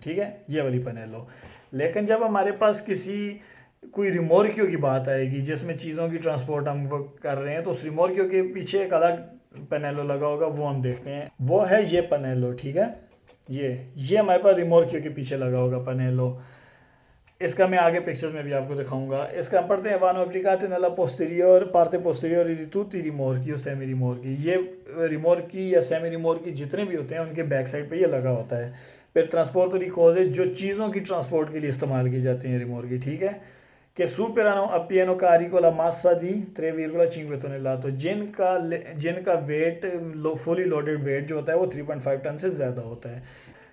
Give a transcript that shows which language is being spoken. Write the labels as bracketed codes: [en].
[hi] ठीक है, ये वाली पनेलो। लेकिन जब हमारे पास कोई रिमोर्कियो की बात आएगी जिसमें चीज़ों की ट्रांसपोर्ट हम वो कर रहे हैं, तो उस रिमोर्कियो के पीछे एक अलग पनेलो लगा होगा, वो हम देखते हैं, वो है ये पनेलो। ठीक है, ये हमारे पास रिमोर्कियो के पीछे लगा होगा पनेलो। इसका मैं आगे पिक्चर्स में भी आपको दिखाऊंगा। इसका हम पढ़ते हैं [it] वानो applicate nella posterior parte posteriore di tutti i rimorchi o semi rimorchi। [hi] ये रिमोर्की या सेमी रिमोर्की जितने भी होते हैं उनके बैक साइड पे ये लगा होता है। फिर ट्रांसपोर्ट [it] di cose, [hi] जो चीज़ों की ट्रांसपोर्ट के लिए इस्तेमाल की जाती हैं रिमोर्की। ठीक है, [it] che superano a pieno carico la massa di 3,5 tonnellate, [hi] जिनका वेट फुली लोडेड वेट जो होता है वो 3.5 टन से ज़्यादा होता है।